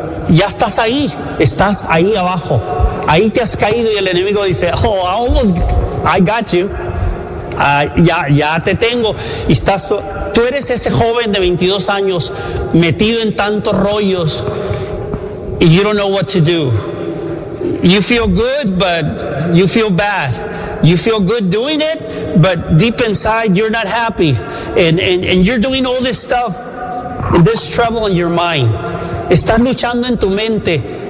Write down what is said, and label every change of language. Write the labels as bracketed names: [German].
[Spanish] Ya estás ahí abajo. Ahí te has caído y el enemigo dice, [English] oh, I got you. [Spanish] Ya te tengo. Y estás, tú eres ese joven de 22 años metido en tantos rollos. [English] You don't know what to do. You feel good, but you feel bad. You feel good doing it, but deep inside you're not happy. And you're doing all this stuff, this trouble in your mind. [Spanish] Estás luchando en tu mente.